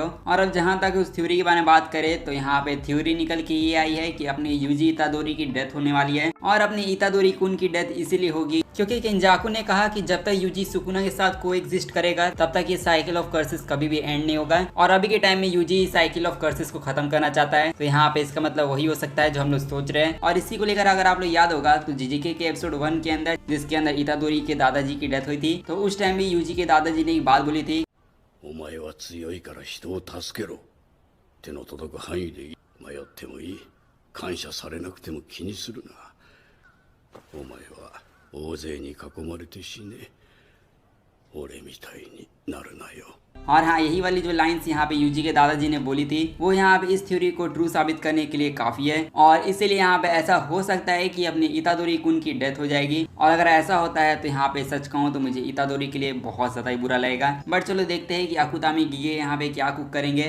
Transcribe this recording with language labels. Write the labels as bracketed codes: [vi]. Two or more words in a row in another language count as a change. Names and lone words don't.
[hi] और अब जहाँ तक उस थ्योरी के बारे में बात करें, तो यहाँ पे थ्योरी निकल के ये आई है कि अपनी यूजी इतादोरी की डेथ होने वाली है, और अपनी इतादोरी कुन की डेथ इसीलिए होगी क्योंकि केंजाकू ने कहा कि जब तक यूजी सुकुना के साथ कोएग्जिस्ट करेगा तब तक ये [en] cycle of curses [hi] कभी भी एंड नहीं होगा, और अभी के टाइम में यूजी [en] cycle of curses [hi] को खत्म करना चाहता है, तो यहाँ पे इसका मतलब वही हो सकता है जो हम लोग सोच रहे हैं। और इसी को लेकर अगर आप लोग याद होगा तो जीजीके के एपिसोड 1 के अंदर, जिसके अंदर इतादोरी के दादाजी की डेथ हुई थी, तो उस टाइम भी यूजी के दादाजी ने एक बात बोली थी, [ja] お前は強いから人を助けろ。手の届く範囲でいい。迷ってもいい。感謝されなくても気にするな。お前は大勢に囲まれて死ね。俺みたいになるなよ。 [hi] और हाँ, यही वाली जो लाइंस यहाँ पे यूजी के दादाजी ने बोली थी वो यहाँ पे इस थ्योरी को ट्रू साबित करने के लिए काफी है, और इसीलिए यहाँ पे ऐसा हो सकता है कि अपनी इतादोरी कुन की डेथ हो जाएगी। और अगर ऐसा होता है तो यहाँ पे सच कहूँ तो मुझे इतादोरी के लिए बहुत ज्यादा ही बुरा लगेगा, बट चलो देखते हैं कि अकुतामी गिगे यहाँ पे क्या कुक करेंगे।